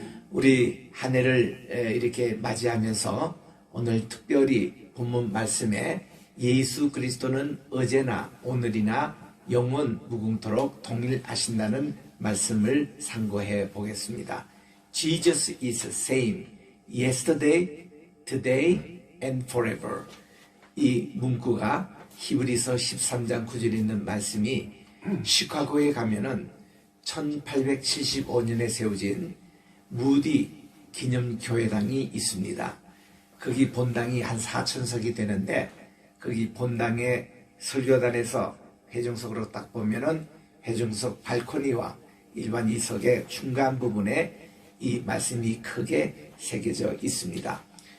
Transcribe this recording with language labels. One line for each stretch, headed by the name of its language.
Korean: 우리 한 해를 이렇게 맞이하면서 오늘 특별히 본문 말씀에 예수 그리스도는 어제나 오늘이나 영원 무궁토록 동일하신다는 말씀을 상고해 보겠습니다.
English: Jesus is the same yesterday, today and forever.
Korean: 이 문구가 히브리서 13장 9절에 있는 말씀이 시카고에 가면은 1875년에 세워진 무디 기념교회당이 있습니다. 거기 본당이 한 4,000석이 되는데 거기 본당의 설교단에서 회중석으로 딱 보면은 회중석 발코니와 일반 이석의 중간 부분에 이 말씀이 크게 새겨져 있습니다.